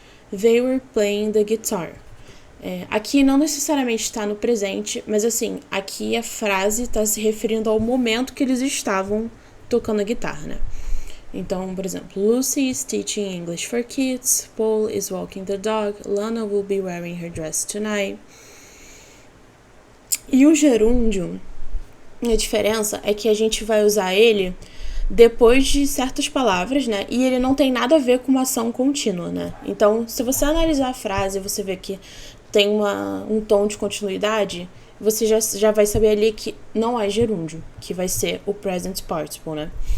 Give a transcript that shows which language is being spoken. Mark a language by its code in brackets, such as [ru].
[en] They were playing the guitar. [pt] Aqui não necessariamente está no presente, mas assim, aqui a frase está se referindo ao momento que eles estavam tocando a guitarra, né? Então, por exemplo, [en] Lucy is teaching English for kids, Paul is walking the dog, Lana will be wearing her dress tonight. [pt] E o gerúndio, a diferença é que a gente vai usar ele depois de certas palavras, né? E ele não tem nada a ver com uma ação contínua, né? Então, se você analisar a frase, você vê que tem um tom de continuidade, você já vai saber ali que não é gerúndio, que vai ser o present participle, né?